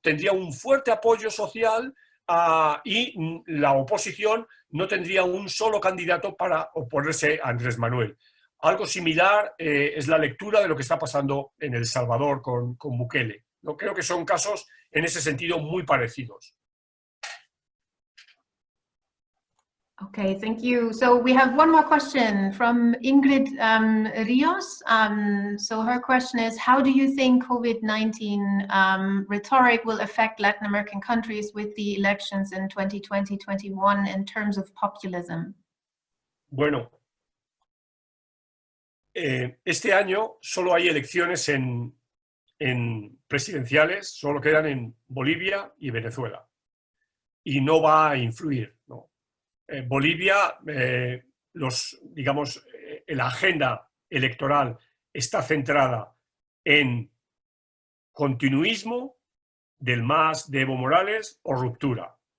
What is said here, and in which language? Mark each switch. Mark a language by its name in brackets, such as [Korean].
[Spanish] Tendría un fuerte apoyo social y la oposición no tendría un solo candidato para oponerse a Andrés Manuel. Algo similar es la lectura de lo que está pasando en El Salvador con Bukele, ¿no? Creo que son casos en ese sentido muy parecidos. [English] Okay, thank you. So we have one more question from Ingrid Rios. So her question is, how do you think COVID-19 rhetoric will affect Latin American countries with the elections in 2020-21 in terms of populism? [Spanish] Bueno, este año solo hay elecciones en presidenciales, solo quedan en Bolivia y Venezuela. Y no va a influir, ¿no? Bolivia, digamos, la agenda electoral está centrada en continuismo del MAS de Evo Morales o ruptura.